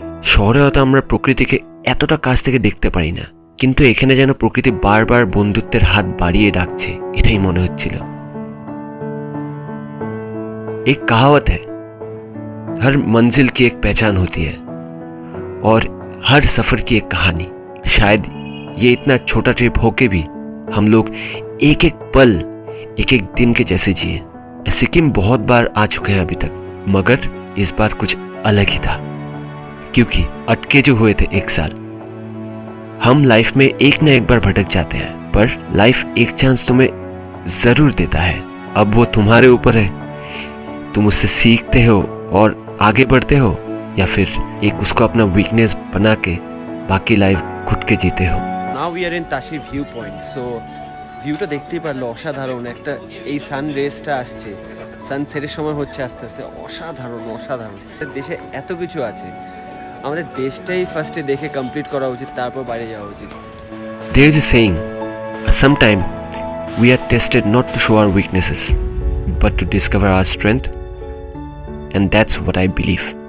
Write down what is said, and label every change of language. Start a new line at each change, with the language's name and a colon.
Bangla: শহরে হয়তো আমরা প্রকৃতিকে এতটা কাছ থেকে দেখতে পারি না, কিন্তু এখানে যেন প্রকৃতি বারবার বন্ধুত্বের হাত বাড়িয়ে ডাকছে, এটাই মনে হচ্ছিল।
Hindi: एक कहावत है, हर मंजिल की एक पहचान होती है और हर सफर की एक कहानी। शायद ये इतना छोटा ट्रिप होके भी हम लोग एक एक पल एक एक दिन के जैसे जिए। सिक्किम बहुत बार आ चुके हैं अभी तक, मगर इस बार कुछ अलग ही था, क्योंकि अटके जो हुए थे 1 साल। हम लाइफ में एक न एक बार भटक जाते हैं, पर लाइफ एक चांस तुम्हें जरूर देता है। अब वो तुम्हारे ऊपर है, तुम उससे सीखते हो और आगे बढ़ते हो, या फिर एक उसको अपना वीकनेस बना के बाकी लाइफ घुट के जीते हो।
English: Now we are in Tashi view point.
Bangla: So ভিউটা দেখতেই পারলো অসাধারণ। একটা এই সান রেসটা আসছে, সানসেটের সময় হচ্ছে আস্তে আস্তে, অসাধারণ অসাধারণ। দেশে এত কিছু আছে, আমাদের দেশটাই ফার্স্টে দেখে কমপ্লিট করা উচিত, তারপর বাইরে যাওয়া উচিত।
English: There is a saying, sometime we are tested not to show our weaknesses, but to discover our strength, and that's what I believe.